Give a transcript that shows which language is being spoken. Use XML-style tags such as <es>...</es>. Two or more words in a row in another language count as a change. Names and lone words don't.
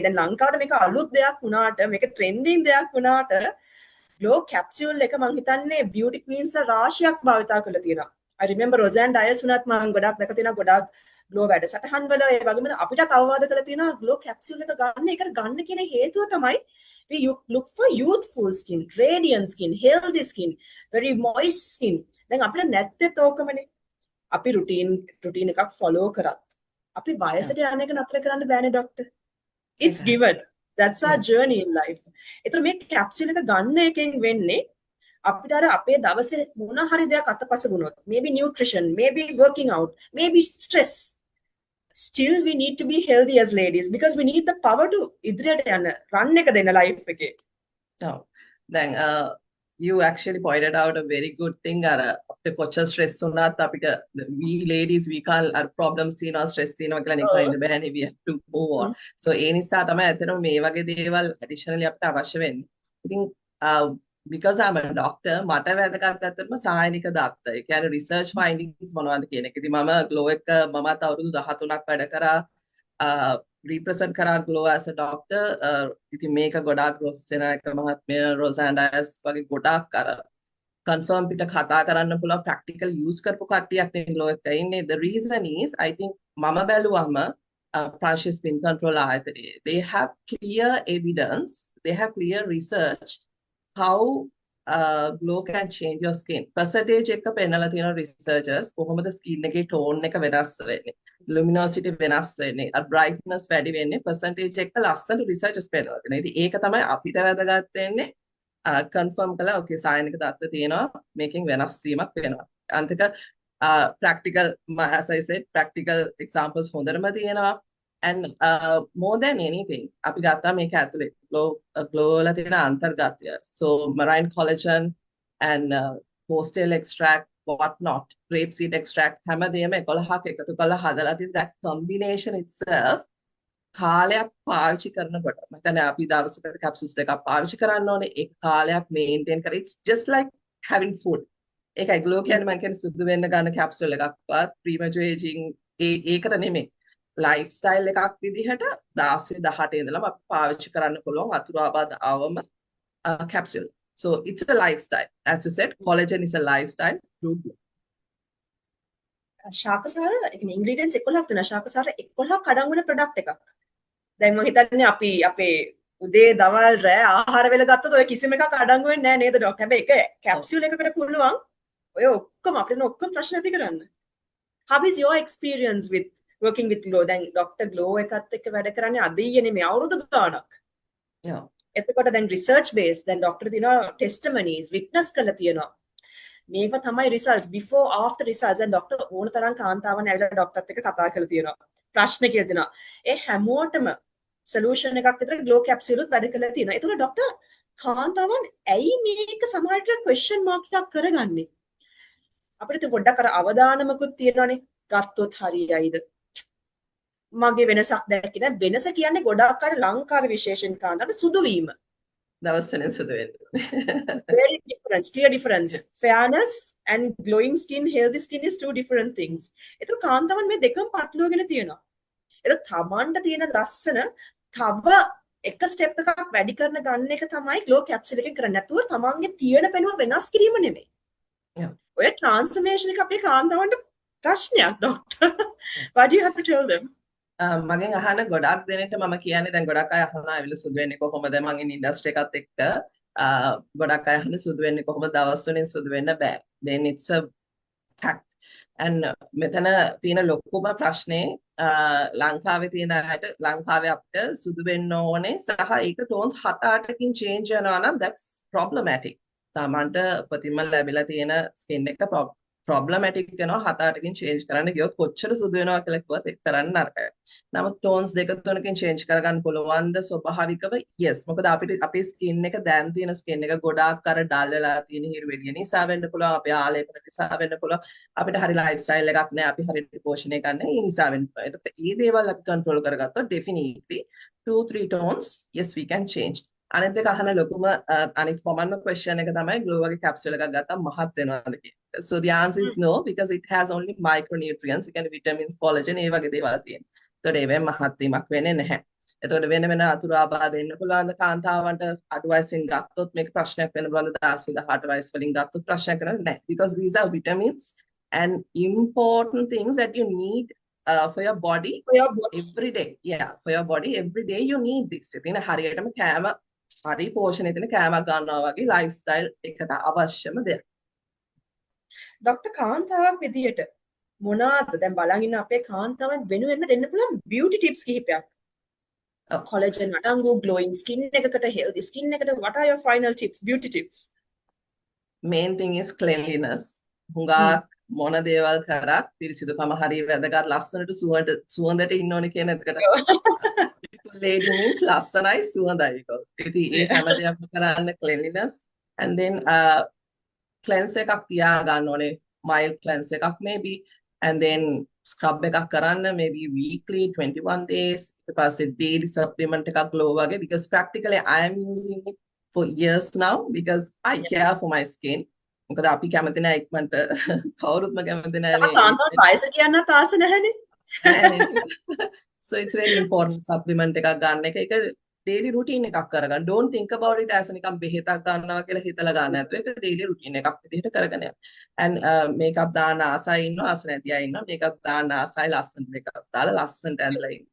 <si>දැන් ලංකාවට මේක අලුත් දෙයක් වුණාට මේක ට්‍රෙන්ඩින් දෙයක් වුණාට ග්ලෝ කැප්සියුල් එක මම හිතන්නේ</si> <en>beauty queens</en> <si>රාශියක් භාවිතා කරලා තියෙනවා.</si> <en>I remember</en> <si>Roseanne Dias වුණත් මම ගොඩක් දැක තියෙනවා ගොඩක් ග්ලෝ වැඩසටහන් වල ඒ වගේම අපිටත් අවවාද කරලා තියෙනවා ග්ලෝ කැප්සියුල් එක ගන්න. ඒකට ගන්න කියන හේතුව තමයි</si> <en>we look for youthful skin, radiant skin, healthy skin, very moist skin.</en> <si>දැන් අපිට නැත්තේ තෝකමනේ. අපි රුටීන් එකක් ෆලෝ කරත් අපි වයසට යන එක නතර කරන්න බෑනේ ડોක්ටර්.</si> <en>It's given. That's our journey in life.</en> <si>ඒතර මේ කැප්සියුල් එක ගන්න එකෙන් වෙන්නේ අපිට අර අපේ දවසේ මොන හරි දෙයක් අතපස වුණොත්</si> <en>maybe nutrition, maybe working out, maybe stress, still we need to be healthy as ladies because we need the power to</en> <si>ඉදිරියට යන්න</si> <en>run</en> <si>එක දෙන්න</si> <en>life එකේ. No. Then you actually pointed out a very good thing</en> <si>අර අපිට කොච්චර stress වුණත් අපිට</si> <en>we ladies we can't our problems</en> <si>තියෙනවා stress තියෙනවා කියලා නිකන් ඉන්න බෑනේ</si> <en>we have to move on.</en> <si>So ඒ නිසා තමයි ඇත්තටම මේ වගේ දේවල් additionally අපිට අවශ්‍ය වෙන්නේ. ඉතින්</si> <en>because I'm a doctor</en> <si>මට වැදගත් ඇත්තටම සායනික දත්ත. ඒ කියන්නේ</si> <en>research findings</en> <si>මොනවද කියන එක. ඉතින් මම glow එක මමත් අවුරුදු 13ක් වැඩ කරා represent කරා glow</si> <en>as a doctor.</en> <si>ඉතින් මේක ගොඩාක් රොස්සෙනායක මහත්මිය Roseanne Dias වගේ ගොඩාක් අර confirm පිට කතා කරන්න පුළුවන්</si> <en>practical use</en> <si>කරපු කට්ටියක් නේ glow එක ඉන්නේ.</si> <en>The reason is I think</en> <si>මම බැලුවම</si> <en>Prashya spin control ආයතනයේ they have clear evidence, they have clear research how glow can change your skin.</en> <si>Percentage එක පෙන්නලා තියෙන researchers කොහොමද skin එකේ tone එක වෙනස් වෙන්නේ, luminosity වෙනස් වෙන්නේ, brightness වැඩි වෙන්නේ percentage එක ලස්සන researchers පෙන්නලා තියෙනවා. ඉතින් ඒක තමයි අපිට වැදගත් වෙන්නේ confirm කළා okay සායනික දත්ත තියෙනවා මේකෙන් වෙනස් වීමක් වෙනවා. අන්තික</si> <en>practical as I said practical examples</en> <si>හොඳටම තියෙනවා.</si> <en>And more than anything,</en> <si>අපි ගත්තා මේක ඇතුලේ glow වල තියෙන අන්තර්ගතය.</si> <en>So marine collagen and postal extract, what not, rapeseed extract</en> <si>හැමදේම 11ක් එකතු කරලා හදලා තියෙන</si> <en>that combination itself</en> <si>කාලයක් පාවිච්චි කරනකොට මම හිතන්නේ අපි දවසකට capsules දෙකක් පාවිච්චි කරන්න ඕනේ. ඒක කාලයක් maintain කර</si> <en>it's just like having food.</en> <si>ඒකයි glow කියන්නේ මම කියන්නේ සුදු වෙන්න ගන්න capsule එකක්වත්</si> <en>premature aging</en> <si>ඒකට නෙමෙයි. ලයිෆ්ස්ටයිල් එකක් විදිහට 16 18 ඉඳලම අපි පාවිච්චි කරන්න පුළුවන් වතුර ආබාධ අවම capsule.</si> <en>So it's a lifestyle. As you said, collagen is a lifestyle through glow.</en> <si>ශාකසාර කියන්නේ ඉන්ග්‍රීඩියන්ට්ස් 11ක් තියෙනවා. ශාකසාර 11ක් අඩංගු වෙන ප්‍රොඩක්ට් එකක්. දැන් මම හිතන්නේ අපි අපේ උදේ දවල් රෑ ආහාර වේල ගත්තොත් ඔය කිසිම එකක් අඩංගු වෙන්නේ නැහැ නේද ඩොක්ටර්? හැබැයි එක කැප්සියුල් එකකට පුළුවන් ඔය ඔක්කොම අපිට ඔක්කොම ප්‍රශ්න ඇති කරන්න.</si> <en>How is your experience with working with Glow?</en> <si>දැන් ඩොක්ටර් Glow එකත් එක්ක වැඩ කරන්නේ අද ඊයේ නෙමෙයි අවුරුදු ගාණක්.</si> <en>Yeah.</en> <si>එතකොට දැන්</si> <en>research base</en> <si>දැන් ඩොක්ටර් දිනවා</si> <en>testimonies witness</en> <si>කරලා තියෙනවා. මේක තමයි රිසල්ට්ස්</si> <en>before after results</en> <si>දැන් ඩොක්ටර් ඕන තරම් කාන්තාවන් ඇවිල්ලා ඩොක්ටර්ත් එක්ක කතා කරලා තියෙනවා. ප්‍රශ්න කියලා දෙනවා. ඒ හැමෝටම සොලියුෂන් එකක් විතර Glow capsule උත් වැඩ කරලා තියෙනවා. ඒතකොට ඩොක්ටර් කාන්තාවන් ඇයි මේක සමහරට</si> <en>question mark</en> <si>එකක් කරගන්නේ? අපිට පොඩ්ඩක් අර අවදානමකුත් තියෙනවානේ. ගත්තොත් හරියයිද? මගේ වෙනසක් දැක්කේ නැහැ. වෙනස කියන්නේ ගොඩක් අර ලංකාවේ විශේෂයෙන් කාන්තාවට සුදු වීම. දවස් වෙනින් සුදු වෙන්න.</si> <en>Very difference, clear difference. Fairness and glowing skin, healthy skin is two different things.</en> <si>ඒතර කාන්තාවන් මේ දෙකම පටලවාගෙන තියෙනවා. ඒක තමන්ට තියෙන ලස්සන තව එක ස්ටෙප් එකක් වැඩි කරන ගන්න එක තමයි Glow capsule එකෙන් කරන්නේ. නැතුව තමන්ගේ තියෙන පෙනුම වෙනස් කිරීම නෙමෙයි. Yeah. ඔය transformation එක අපේ කාන්තාවන්ට ප්‍රශ්නයක් ඩොක්ටර්.</si> <en>What do you have to tell them?</en> <si>මගෙන් අහන ගොඩක් දෙනෙක්ට මම කියන්නේ දැන් ගොඩක් අය අහනවා ඇවිල්ලා සුදු වෙන්නේ කොහොමද මම ඉන්නේ ඉන්ඩස්ට්‍රි එකත් එක්ක ගොඩක් අය අහන්නේ සුදු වෙන්නේ කොහොමද දවස් වලින් සුදු වෙන්න බෑ.</si> <en>Then it's a fact. And</en> <si>මෙතන තියෙන ලොකුම ප්‍රශ්නේ ලංකාවේ තියෙන අයට ලංකාවේ අපිට සුදු වෙන්න ඕනේ සහ ඒක ටෝන්ස් 7-8කින් change වෙනවා නම්</si> <en>that's problematic.</en> <si>තමන්ට ප්‍රතිම ලැබිලා තියෙන ස්කින් එක problematic වෙනවා 7-8කින් change කරන්න ගියොත් කොච්චර සුදු වෙනවා කියලා කිව්වත් ඒක කරන්න නරකයි. නමුත් ටෝන්ස් 2-3කින් change කරගන්න පුළුවන්ද ස්වභාවිකව? yes. මොකද අපිට අපේ ස්කින් එක දැන් තියෙන ස්කින් එක ගොඩාක් අර ඩල් වෙලා තියෙන හිරිවෙලිය නිසා වෙන්න පුළුවන්. අපේ ආලේපන නිසා වෙන්න පුළුවන්. අපිට හරි ලයිෆ්ස්ටයිල් එකක් නැහැ. අපි හරියට පෝෂණය කරන්නේ ඒ නිසා වෙන්න පුළුවන්. ඒත් මේ දේවල් අපි control කරගත්තොත්</si> <en>definitely 2-3 tones yes we can change.</en> <si>අනිත් එක අහන ලොකුම අනිත්</si> <en>common question</en> <si>එක තමයි Glow වගේ capsule එකක් ගත්තාම මහත් වෙනවද කියලා.</si> <en>So the answer is no because it has only micronutrients, it can vitamins, collagen</en> <si>ඒ වගේ දේවල් තියෙනවා. ඒතකොට ඒවෙන් මහත් වීමක් වෙන්නේ නැහැ. එතකොට වෙන වෙන අතුරු ආබාධ එන්න පුළුවන් කාන්තාවන්ට අඩු වයසින් ගත්තොත් මේක ප්‍රශ්නයක් වෙන්න පුළුවන් 16 18 වයස් වලින් ගත්තොත් ප්‍රශ්නයක් වෙන්නේ නැහැ</si> <en>because these are vitamins and important things that you need for your body every day. Yeah, for your body every day you need this.</en> <si>ඉතින් හරියටම කෑම හරි පෝෂණය දෙන කෑමක් ගන්නවා වගේ ලයිෆ්ස්ටයිල් එකට අවශ්‍යම දෙයක්. ඩොක්ටර් කාන්තාවක් විදියට මොනවාද දැන් බලන් ඉන්න අපේ කාන්තාවන් වෙනුවෙන් දෙන්න පුළුවන්</si> <en>beauty tips</en> <si>කිහිපයක්.</si> <en>collagen අඩංගු glowing skin එකකට healthy skin එකට what are your final tips, beauty tips? Main thing is cleanliness.</en> <si>හුඟක් මොන දේවල් කරත් පිරිසිදුකම හරිය වැදගත් ලස්සනට සුවඳට ඉන්න ඕනේ කියන එකට.</si> <en>Lady means</en> <si>ලස්සනයි සුවඳයි. ඉතින් ඒ හැම දෙයක්ම කරන්න</si> <en>cleanliness and then cleanse</en> <si>එකක් තියා ගන්න ඕනේ.</si> <en>mild cleanse එකක් maybe and then scrub එකක් කරන්න maybe weekly 21 days</en> <si>ඊට පස්සේ</si> <en>daily supplement එකක් Glow වගේ because practically I am using it for years now because I care for my skin.</en> <si>මොකද අපි කැමති නැහැ ඉක්මනට කවුරුත්ම කැමති නැහැ කාන්තාවන් වයස කියන්නත් ආස නැහැනේ.</si> <en>So it's very important supplement</en> <si>එකක් ගන්න එක. ඒක</si> <en>daily routine</en> <si>එකක් කරගන්න.</si> <en>Don't think about it as</en> <si>නිකන් බෙහෙතක් ගන්නවා කියලා හිතලා ගන්න නැතුව ඒක</si> <en>daily routine</en> <si>එකක් විදිහට කරගෙන යන්න. And makeup දාන්න ආසයි ඉන්නවා ආස නැති අය ඉන්නවා. makeup දාන්න ආසයි ලස්සන makeup දාලා ලස්සනට ඇඳලා ඉන්න.</si>